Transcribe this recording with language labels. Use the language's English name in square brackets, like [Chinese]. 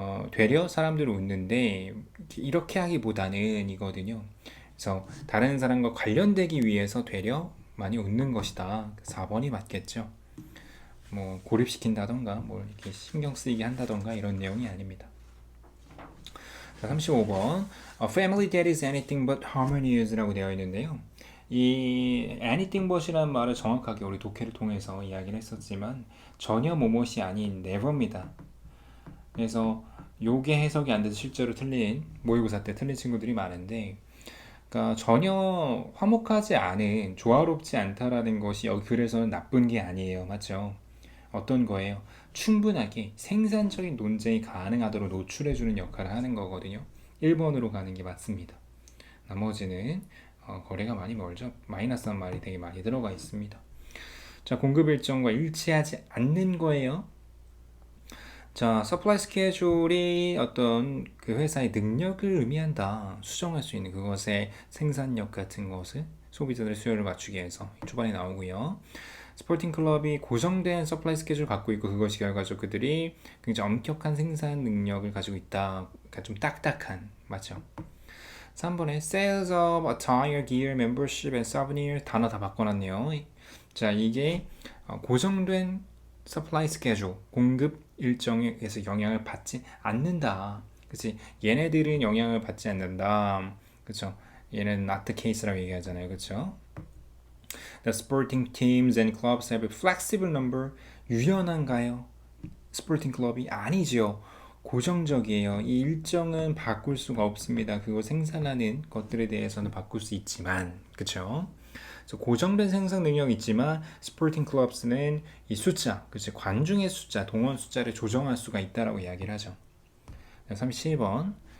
[Korean] 되려 사람들은 웃는데 이렇게 하기보다는 이거든요. 그래서 다른 사람과 관련되기 위해서 되려 많이 웃는 것이다. 4번이 맞겠죠. 뭐 고립시킨다던가 뭐 이렇게 신경 쓰이게 한다던가 이런 내용이 아닙니다. 자, 35번 [English] A family that is anything but harmonious [Korean] 라고 되어 있는데요. 이 anything but이라는 말을 정확하게 우리 독해를 통해서 이야기를 했었지만 전혀 뭐뭇이 아닌 never입니다. 그래서 요게 해석이 안 돼서 실제로 틀린 모의고사 때 틀린 친구들이 많은데, 그러니까 전혀 화목하지 않은, 조화롭지 않다라는 것이 여기 글에서는 나쁜 게 아니에요. 맞죠? 어떤 거예요? 충분하게 생산적인 논쟁이 가능하도록 노출해주는 역할을 하는 거거든요. 1번으로 가는 게 맞습니다. 나머지는 거래가 많이 멀죠. 마이너스한 말이 되게 많이 들어가 있습니다. 자, 공급 일정과 일치하지 않는 거예요. 자, 서플라이 스케줄이 어떤 그 회사의 능력을 의미한다. 수정할 수 있는 그것의 생산력 같은 것을 소비자들의 수요를 맞추기 위해서 초반에 나오고요. 스포팅 클럽이 고정된 서플라이 스케줄을 갖고 있고 그것이 결과적으로 그들이 굉장히 엄격한 생산 능력을 가지고 있다. 그러니까 좀 딱딱한, 맞죠? 3번에 [English] Sales of Attire, Gear, Membership and Souvenir [Korean] 단어 다 바꿔놨네요. 자, 이게 고정된 서플라이 스케줄, 공급 일정에서 영향을 받지 않는다. 그치? 얘네들은 영향을 받지 않는다. 그쵸? 얘는 [English] not the case [Korean] 라고 얘기하잖아요. 그쵸? [English] The sporting teams and clubs have a flexible number. [Korean] 유연한가요? 스포팅 클럽이 아니죠. 고정적이에요. 이 일정은 바꿀 수가 없습니다. 그거 생산하는 것들에 대해서는 바꿀 수 있지만, 그쵸? 그래서 고정된 생산 능력이 있지만 스포팅 클럽스는 이 숫자, 그치? 관중의 숫자, 동원 숫자를 조정할 수가 있다라고 이야기를 하죠. 37번.